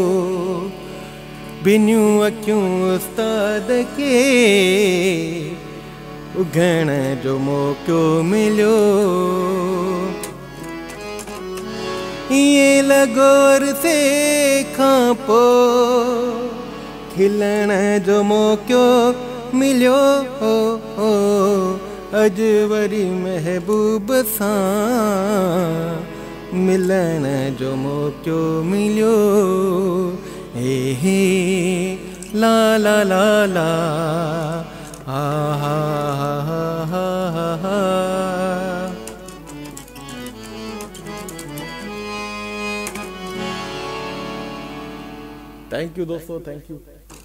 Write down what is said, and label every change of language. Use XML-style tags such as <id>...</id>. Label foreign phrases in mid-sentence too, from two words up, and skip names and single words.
<sd>बिनियूं अखियूं उस्ताद खे उघण जो मौक़ो मिलियो ईअं लॻोर से खां पोइ खिलण जो मौक़ो मिलियो अॼु वरी महबूब सां मिलण जो मौक़ो मिलियो हे ला ला ला ला हा हा हा हा हा।</sd> <en>thank you दोस्तों, thank you.</en>